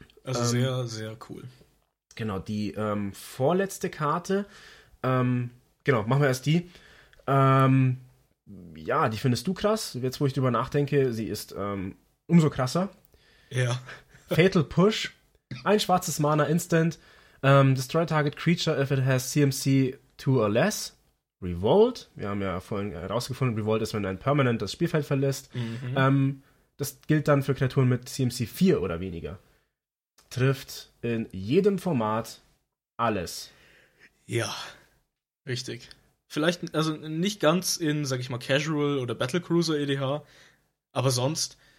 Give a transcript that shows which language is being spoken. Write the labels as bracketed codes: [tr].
[de] Also sehr, sehr cool. Genau, die vorletzte Karte, genau, machen wir erst die. Ja, die findest du krass. Jetzt, wo ich drüber nachdenke, sie ist umso krasser. Ja. Fatal Push, ein schwarzes Mana Instant. [en] Destroy target creature if it has CMC 2 or less. [de] Revolt. Wir haben ja vorhin herausgefunden, Revolt ist, wenn ein Permanent das Spielfeld verlässt. Mhm. Das gilt dann für Kreaturen mit CMC 4 oder weniger. Trifft in jedem Format alles. Ja, richtig. Vielleicht, also nicht ganz in, sag ich mal, Casual oder Battlecruiser EDH, aber sonst.